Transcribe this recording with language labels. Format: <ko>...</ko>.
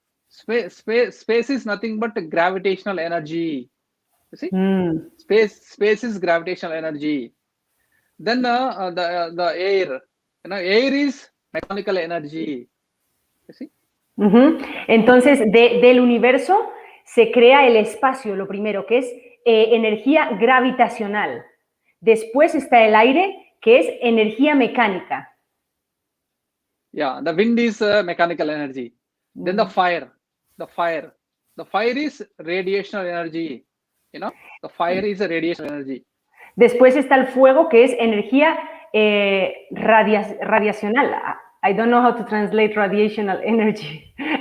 <en>Space is nothing but gravitational energy. You see, space is gravitational energy. Then the air, air is mechanical energy. You see.</en> <es>Entonces, del universo se crea el espacio, lo primero, que es energía gravitacional. Después está el aire, que es energía mecánica.</es> <en>Yeah, the wind is mechanical energy. Then the fire is radiational energy. The fire is a radiational energy.</en> <es>Después está el fuego, que es energía radiacional.</es> <en>I don't know how to translate radiational energy.</en>